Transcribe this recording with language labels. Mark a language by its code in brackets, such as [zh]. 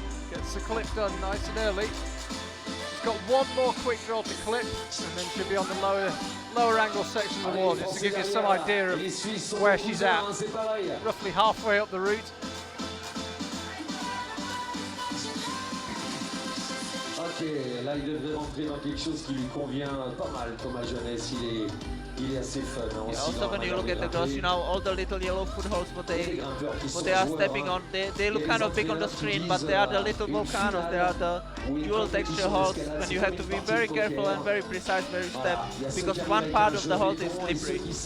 [en] Gets the clip done nice and early. She's got one more quick draw to clip, and then she'll be on the lower angle section of the wall, just to give you some idea of where she's at. Roughly halfway up the route. [fr] Ok, là il devrait rentrer dans quelque chose qui lui convient pas mal, Thomas Jeunesse, il est assez fun. [en] Yeah, also when you look at the girls, you know, all the little yellow footholds what they are stepping on, they look kind of big on the screen, but they are the little volcanoes, they are the dual texture holds, when you have to be very careful and very precise where you step, because one part of the hold is slippery.